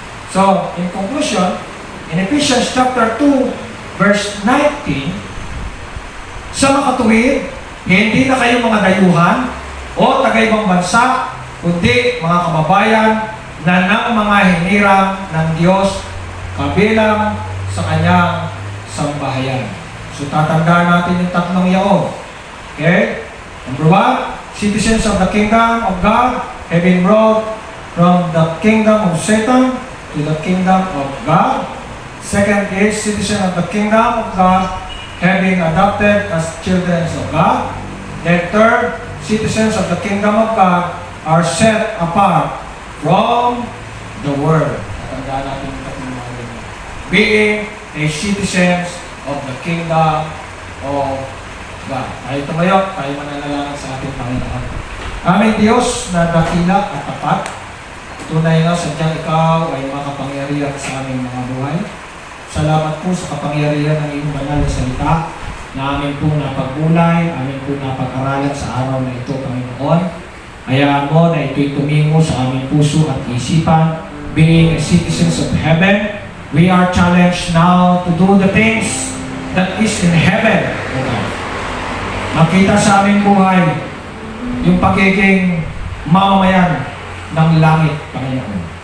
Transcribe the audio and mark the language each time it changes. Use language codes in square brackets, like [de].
[en] So, in conclusion, in Ephesians chapter 2, verse 19, [tl] sa makatuwid, hindi na kayo mga dayuhan o taga-ibang bansa, kundi mga kababayan na ng mga hinirang ng Diyos kabilang sa kanyang sambahayan. So tatandaan natin yung tatlong yaon. Okay? [en] Number 1, citizens of the kingdom of God have been brought from the kingdom of Satan to the kingdom of God. Second is citizen of the kingdom of God having adopted as children of God. Then third, citizens of the kingdom of God are set apart from the world. [tl] Tatandaan natin yung tatlong mga yun. [en] Being a citizens of the kingdom of God. [tl] Tayo tumayo, tayo mananalangin sa ating Panginoon. Aming Diyos na dakila at tapat, tunay na sadyang ikaw ay makapangyarihan sa aming mga buhay. Salamat po sa kapangyarihan ng iyong banal na salita na amin po napagbulay, amin po napag-aralan sa araw na ito, Panginoon. Hayaan mo na ito'y tumingo sa aming puso at isipan. [en] Being citizens of heaven, we are challenged now to do the things that is in heaven. [tl] Makita sa aming buhay yung pagiging mamamayan ng langit, Panginoon.